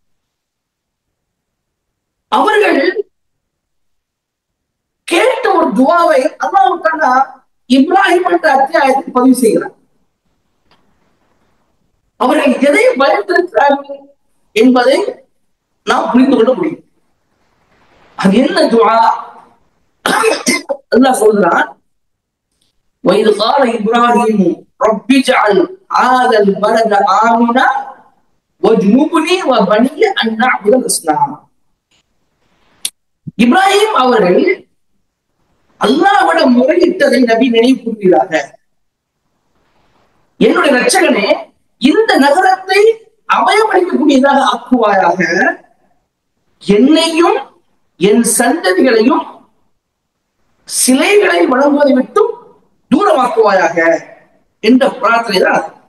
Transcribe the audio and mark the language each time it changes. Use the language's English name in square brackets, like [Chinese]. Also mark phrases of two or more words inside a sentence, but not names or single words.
[Tamil] அவர்கள் கேட்ட ஒரு துவாவை [Arabic] الله تعالى [Tamil] இப்ராஹிம் என்ற அத்தியாயத்தில் பதிவு செய்கிறார். அவர்கள் எதை பயந்திருக்கிறார்கள் என்பதை நாம் புரிந்து கொள்ள முடியும். அது என்ன துஆ? அல்லாஹ் சொல்கிறான், [Arabic] وَإِذْ قَالَ إِبْرَاهِيمُ رَبِّ اجْعَلْ هَذَا الْبَلَدَ آمِنًا وَاجْنُبْنِي وَبَنِيَّ أَن نَّعْبُدَ الْأَصْنَامَ. [Tamil] இப்ராஹிம் அவர்கள் அல்லாஹ்விடம் முறையிட்டதை நபி நினைவு கூறுகிறாக, என்னுடைய இரட்சகனே, இந்த நகரத்தை அபயமளிக்கக்கூடியதாக ஆக்குவாயாக, என்னையும் என் சந்ததிகளையும் சிலைகளை வழங்குவதை விட்டும் தூரமாக்குவாயாக என்ற பிரார்த்தனை தான்.